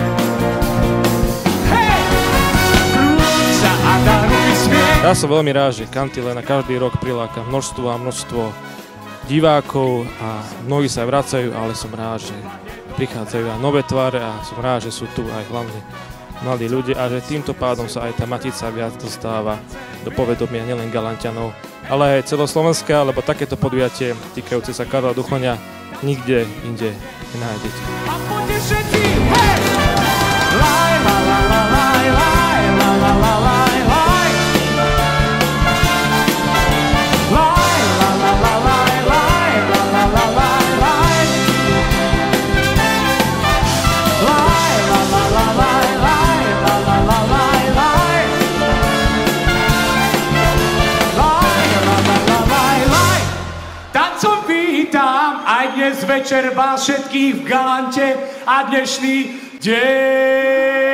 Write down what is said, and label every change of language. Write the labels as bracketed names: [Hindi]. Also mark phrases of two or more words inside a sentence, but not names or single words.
[Slovak] Ja som veľmi rád, že kantiléna každý rok priláka množstvo a množstvo divákov a mnohí sa aj vracajú, ale som rád, že prichádzajú aj nové tváre a som rád, že sú tu aj hlavne mladí ľudia a že týmto pádom sa aj tá Matica viac dostáva do povedomia nielen Galanťanov, ale aj celoslovenská, lebo takéto podujatie týkajúce sa Karola Duchoňa nikde inde nenájdete. A poďte všetci, hej! Laj, la, la, la, laj, laj, la, la, la, laj, laj. Laj, la, la, la, laj, laj, la, la, la, laj, laj. Laj, la, la, la, laj, laj, la, la, la, laj, laj. Laj, la, la, la, laj, laj. Tancom vítam aj dnes večer vás všetkých v Galante a dnešný deň.